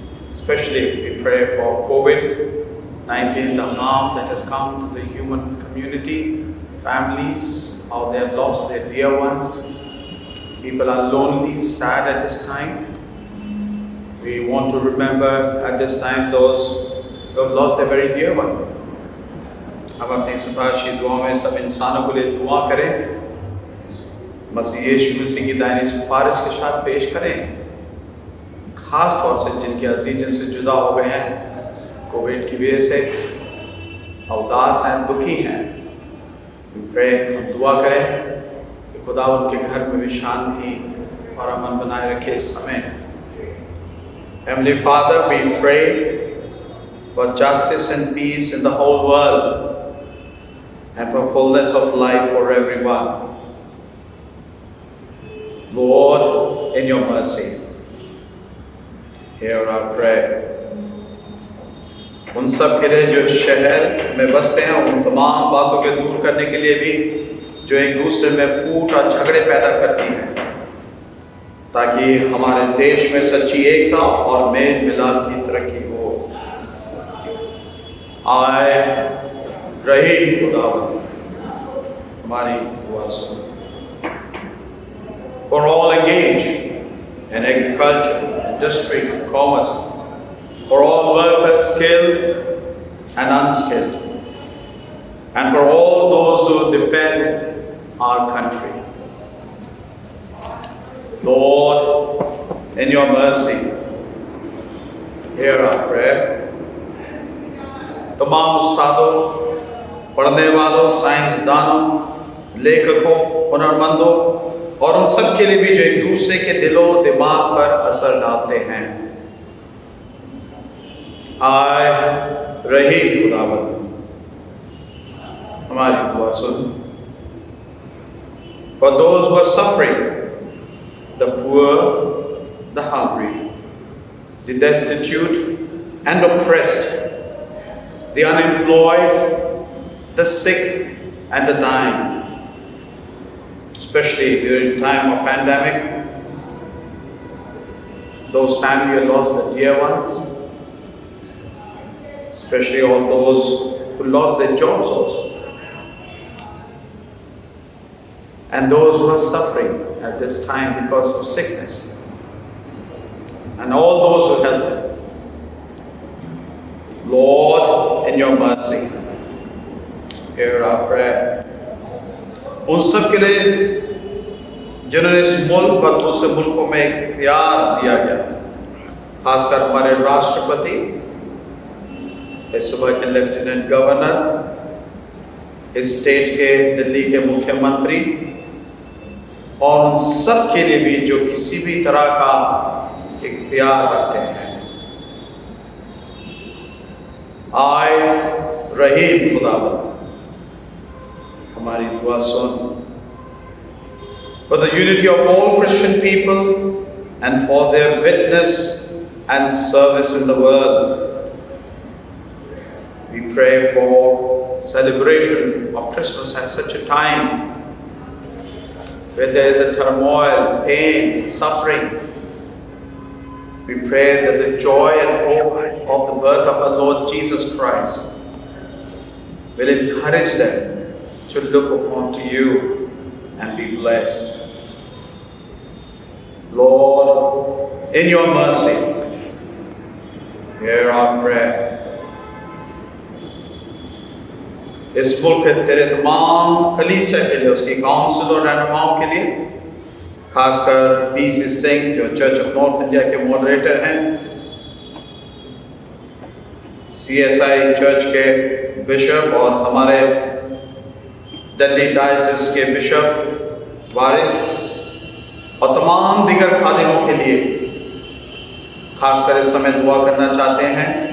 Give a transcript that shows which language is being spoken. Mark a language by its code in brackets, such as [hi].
[en] Especially we pray for COVID-19, the harm that has come to the human community, families, how they have lost their dear ones. People are lonely, sad at this time. We want to remember at this time those who have lost their very dear one. [hi] हम अपनी सिफारिशी दुआ में सब इंसानों के लिए दुआ करें, मसीह यीशु मसीह की दायनी सिफारिश के साथ पेश करें, खास तौर से जिनके अजीज जिनसे जुदा हो गए हैं कोविड की वजह से, उदास हैं, दुखी हैं। हम दुआ करें कि खुदा उनके घर में भी शांति और अमन बनाए रखे इस समय। [en] Heavenly Father, we pray for justice and peace in the whole world and for fullness of life for everyone. Lord, in your mercy, hear our prayer. [hi] उन सब के लिए जो शहर में बसते हैं, उन तमाम बातों के दूर करने के लिए भी जो एक दूसरे में फूट और झगड़े पैदा करती हैं, ताकि हमारे देश में सच्ची एकता और मेल मिलाप की तरक्की हो। आए रहीम खुदावंद, हमारी दुआ सुन। [en] For all engaged in agriculture, industry, commerce, for all workers skilled and unskilled, and for all those who defend our country. Lord, in your mercy, hear our prayer. [hi] तमाम उस्तादों, पढ़ने वालों, साइंसदानों, लेखकों, हुनरमंदों और उन सब के लिए भी जो एक दूसरे के दिलों दिमाग पर असर डालते हैं। आए रहीम खुदावंद, हमारी दुआ सुन। [en] For those who are suffering, the poor, the hungry, the destitute and oppressed, the unemployed, the sick and the dying, especially during time of pandemic, those families who lost their dear ones, especially all those who lost their jobs also, and those who are suffering at this time because of sickness, and all those who help them. Lord, in your mercy, hear our prayer. [hi] उन सब के लिए जिन्होंने इस मुल्क और दूसरे मुल्कों में इख्तियार दिया गया, खासकर हमारे राष्ट्रपति, इस सुबह के लेफ्टिनेंट गवर्नर, इस स्टेट के दिल्ली के मुख्यमंत्री और उन सब के लिए भी जो किसी भी तरह का इख्तियार रखते हैं। आए रहीम खुदावंद, हमारी दुआ सुन। [en] For the unity of all Christian people and for their witness and service in the world, we pray for celebration of Christmas at such a time where there is a turmoil, pain, suffering. We pray that the joy and hope of the birth of our Lord Jesus Christ will encourage them to look upon to you and be blessed. Lord, in your mercy, hear our prayer. [hi] इस मुल्क के तेरे तमाम कलीसिया के लिए, उसकी council और रहनुमाओं के लिए, खासकर पीसी सिंह जो चर्च ऑफ नॉर्थ इंडिया के मॉडरेटर हैं, सीएसआई चर्च के बिशप और हमारे दिल्ली डायसिस के बिशप वारिस और तमाम दीगर खादिमों के लिए खासकर इस समय दुआ करना चाहते हैं।